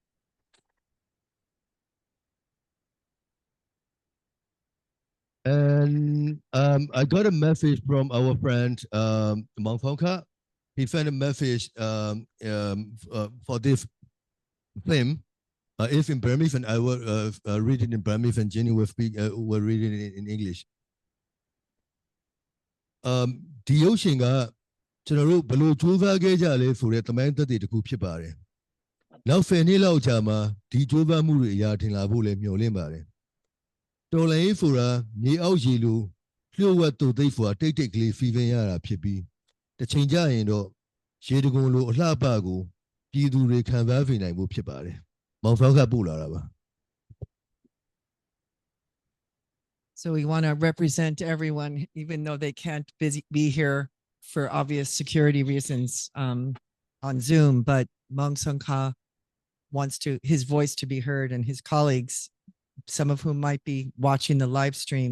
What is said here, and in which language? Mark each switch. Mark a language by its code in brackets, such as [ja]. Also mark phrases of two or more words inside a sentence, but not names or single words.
[en] And I got a message from our friend Mang Phong. He sent a message for this film. It's in Burmese, and I will read it in Burmese, and Jenny will read it in English. [my] ဒီရုပ်ရှင်ကကျွန်တော်တို့ဘယ်လိုစူးစမ်းခဲ့ကြလဲဆိုတဲ့သမိုင်းသက်သေတစ်ခုဖြစ်ပါတယ်။နောက်10နှစ်လောက်ကြာမှာဒီစူးစမ်းမှုတွေအရာထင်လာဖို့လည်းမျှော်လင့်ပါတယ်။တော်လှန်ရေးဆိုတာမြေအောက်ရေလိုလျှို့ဝှက်တူသိပ်စွာတိတ်တိတ်ကလေးစီးပင်းရတာဖြစ်ပြီးတစ်ချိန်ကျရင်တော့ရေတံခွန်လိုအလှပကိုပြည်သူတွေခံစားစေနိုင်မှုဖြစ်ပါတယ်မောင်ဖောက်ကပို့လာတာပါ [en] So we want to represent everyone, even though they can't be here for obvious security reasons on Zoom. But Maung Sung Ka wants his voice to be heard, and his colleagues, some of whom might be watching the live stream.